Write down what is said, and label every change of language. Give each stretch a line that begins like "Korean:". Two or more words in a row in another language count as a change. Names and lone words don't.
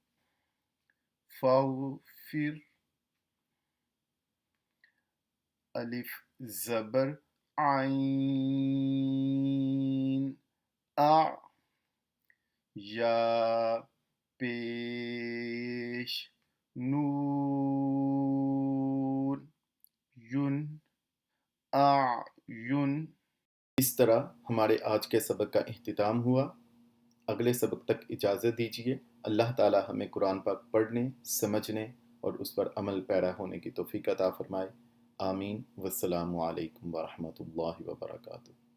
Urdu: فاغفر الف زبر عین یا پیش نون یون اعین۔ اس طرح ہمارے آج کے سبق کا اختتام ہوا۔ اگلے سبق تک اجازت دیجیے۔ اللہ تعالی ہمیں قرآن پاک پڑھنے، سمجھنے اور اس پر عمل پیرا ہونے کی توفیق عطا فرمائے۔ آمین۔
Arabic: والسلام علیکم ورحمۃ اللہ وبرکاتہ۔